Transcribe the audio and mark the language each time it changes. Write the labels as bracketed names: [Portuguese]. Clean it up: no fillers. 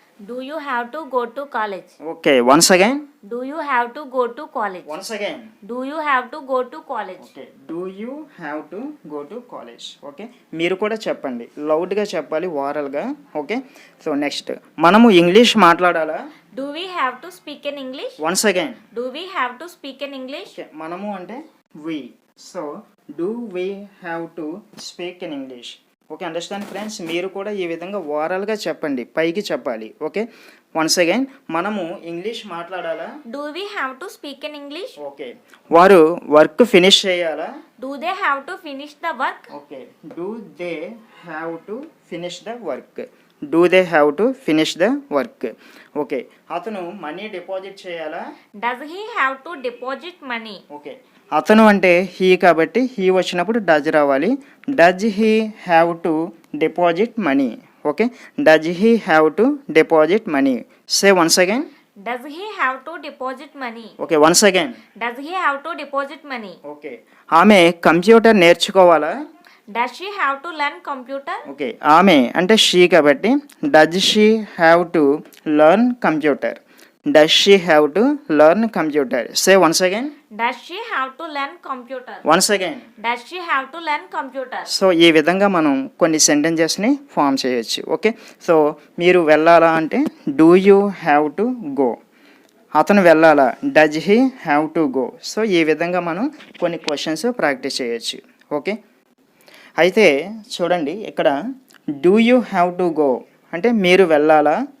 [English] Do you have to go to college? Okay, once again. Do you have to go to college? Once again. Do you have to go to college? Okay, do you have to go to college. [Telugu] Okay, మీరు కూడా చెప్పండి, లౌడ్గా చెప్పాలి, ఓరల్గా. Okay, so next మనము English మాట్లాడాలా. [English] Do we have to speak in English? Once again. Do we have to speak in English? Okay, [Telugu] మనము అంటే [English] We. So do we have to speak in English. Okay, understand friends. [Telugu] మీరు కూడా ఈ విధంగా ఓరల్గా చెప్పండి, పైకి చెప్పాలి. [English] okay, once again, [Telugu] మనము ఇంగ్లీష్ మాట్లాడాలా. [English] Do we have to speak in English? [Telugu] Okay, వారు వర్క్ ఫినిష్ చేయాలా. [English] Do they have to finish the work? Okay, do they have to finish the work. Do they have to finish the work. Okay, [Telugu] అతను money deposit చేయాలా. [English] Does he have to deposit money? [Telugu] Okay, అతను అంటే he కాబట్టి he వచ్చినప్పుడు does రావాలి. [English] Does he have to deposit money. Okay, does he have to deposit money. Say once again. Does he have to deposit money? Okay, once again. Does he have to deposit money? [Telugu] Okay, ఆమె computer నేర్చుకోవాలా. [English] Does she have to learn computer? Okay, [Telugu] ఆమె అంటే [English] she [Telugu] కాబట్టి [English] Does she have to learn computer. Does she have to learn computer. Say once again. Does she have to learn computer? Once again. Does she have to learn computer? [Telugu] So ఈ విధంగా మనం కొన్ని సెంటెన్సెస్ని form చేయొచ్చు. [English] okay, so [Telugu] మీరు వెళ్ళాలా అంటే [English] Do you have to go. [Telugu] అతను వెళ్ళాలా, [English] Does he have to go. So [Telugu] ఈ విధంగా మనం కొన్ని [English] Questions practice చేయొచ్చు. [Telugu] ఓకే, అయితే చూడండి ఇక్కడ [English] do you have to go [Telugu] అంటే మీరు వెళ్ళాలా.